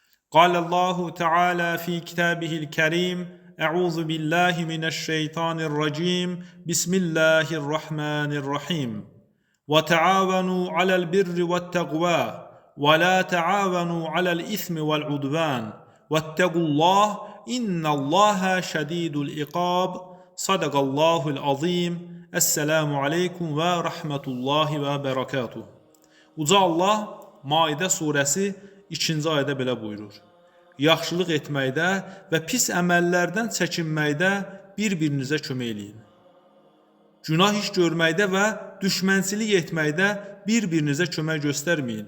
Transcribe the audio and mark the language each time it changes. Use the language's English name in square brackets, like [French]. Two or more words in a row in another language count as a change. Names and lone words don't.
[Arabic] قال الله تعالى في كتابه الكريم: أعوذ بالله من الشيطان الرجيم بسم الله الرحمن الرحيم وتعاونوا على البر والتقوى ولا تعاونوا على الإثم والعدوان واتقوا الله إن الله شديد العقاب صدق الله العظيم. السلام عليكم ورحمة الله وبركاته. [Azerbaijani] Uca Allah Maidə surəsi 2-ci ayədə belə buyurur: Yaxşılıq etməkdə və pis əməllərdən çəkinməkdə bir-birinizə kömək eləyin. Günah iş görməkdə və düşmənçilik etməkdə bir-birinizə kömək göstərməyin.